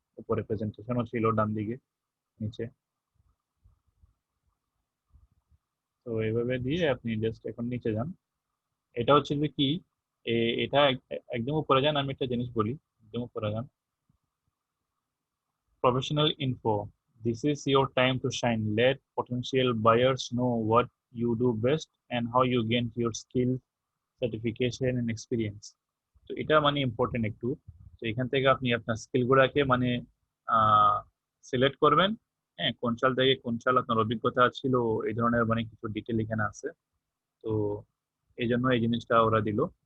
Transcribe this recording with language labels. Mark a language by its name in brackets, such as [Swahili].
[Bangla] উপরে প্রেজেন্টেশনও ছিল ডান দিকে নিচে। তো এইভাবে দিয়ে আপনি জাস্ট এখন নিচে যান। এটা হচ্ছে যে কি, এটা একদম উপরে যান, আমি একটা জিনিস বলি, একদম উপরে যান। [English] Professional info. This is your time to shine. Let potential buyers know what you do best and how you gain your skills, certification and experience. [Bangla] তো এটা মানে ইম্পর্টেন্ট একটু। তো এখান থেকে আপনি আপনার স্কিলগুলোকে মানে সিলেক্ট করবেন। হ্যাঁ, কোন সাল থেকে কোন সাল আপনার অভিজ্ঞতা ছিল, এই ধরনের মানে কিছু ডিটেল এখানে আছে। তো এই জন্য এই জিনিসটা ওরা দিল।